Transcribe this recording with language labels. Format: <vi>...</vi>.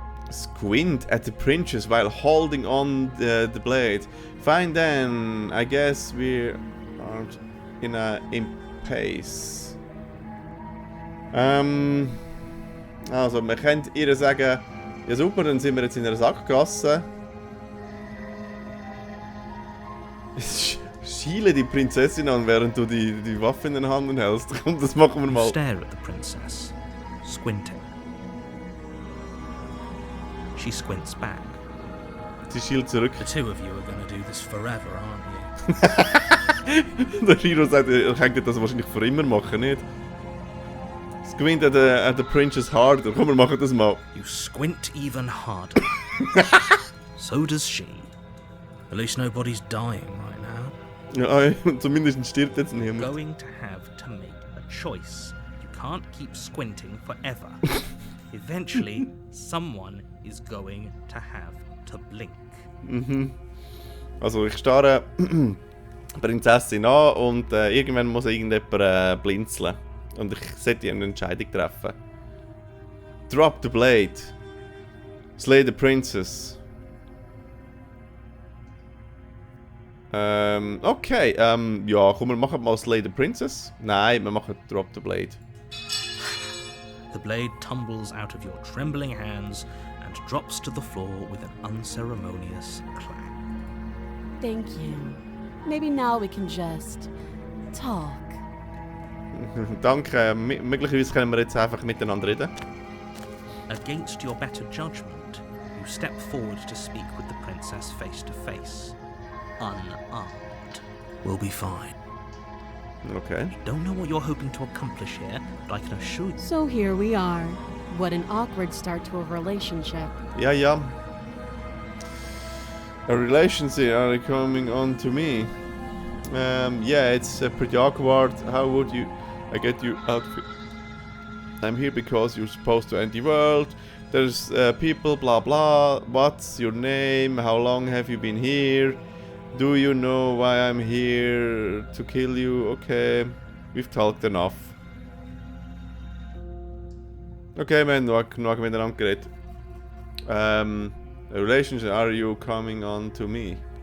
<en>Squint at the princess while holding on the blade. Fine then, I guess we aren't in a impasse.</en> <de>Also, man könnte ihr sagen, ja super, dann sind wir jetzt in einer Sackgasse. Schiele die Prinzessin an, während du die Waffe in den Händen hältst. Komm, das machen wir mal.</de> <en>Stare at the princess, squinting. She squints back.</en> <de>Sie schielt zurück.</de> <en>The two of you are gonna do this forever, aren't you?</en> <de>Der Shiro sagt, er könnte das wahrscheinlich für immer machen, nicht?</de> <en>Squint at the princess harder.</en> <de>Komm, wir machen das mal.</de> <en>You squint even harder. So does she. At least nobody's dying right now.</en> <de>Ja, zumindest stirbt jetzt niemand.</de> <en>Going to have to make a choice. You can't keep squinting forever. Eventually, someone is going to have to blink.</en> <de>Also ich starre die Prinzessin an und irgendwann muss irgendjemand blinzeln. Und ich sollte eine Entscheidung treffen.</de> <en>Drop the blade. Slay the princess.</en> <de>Okay, ja, komm, wir machen mal Slay the Princess. Nein, wir machen Drop the Blade.</de> <en>The blade tumbles out of your trembling hands and drops to the floor with an unceremonious clang. Thank you. Maybe now we can just talk.</en> <de>Danke, möglicherweise können wir jetzt einfach miteinander reden.</de> <en>Against your better judgment, you step forward to speak with the princess face to face. Unarmed. We'll be fine. Okay. I don't know what you're hoping to accomplish here, but I can assure you. So here we are. What an awkward start to a relationship.</en> <de>Ja, ja.</de> <en>A relationship are coming on to me. Yeah, it's pretty awkward. How would I get you out of it? I'm here because you're supposed to end the world. There's people, blah blah. What's your name? How long have you been here? Do you know why I'm here? To kill you? Okay, we've talked enough.</en> <de>Okay, wir haben genug miteinander geredet.</de> <en>A relationship, are you coming on to me?</en>